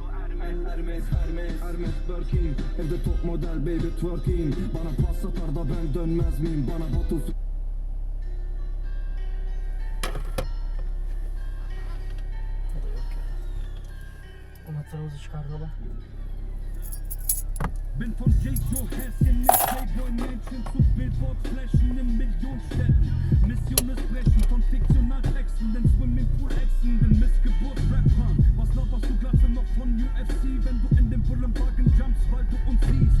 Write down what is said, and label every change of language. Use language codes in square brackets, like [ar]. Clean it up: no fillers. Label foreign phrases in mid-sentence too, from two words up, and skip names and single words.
[tr] Hermes Birkin. Evde [en] top model baby twerking. [tr] Bana pas satar da ben dönmez miyim? Bana Batu Anahtarımızı çıkartalım. [de] Bin von J.Jo. Häschen mit Playboy-Mädchen zu Billboard-Flächen in Millionenstädten. Mission ist Brechen von Fiktionaltexten, den Swimmingpool-Exen, den Missgeburt-Rappern. Was laberst du Glatze noch von UFC, wenn du in den Bullenwagen jumpst, weil du uns siehst?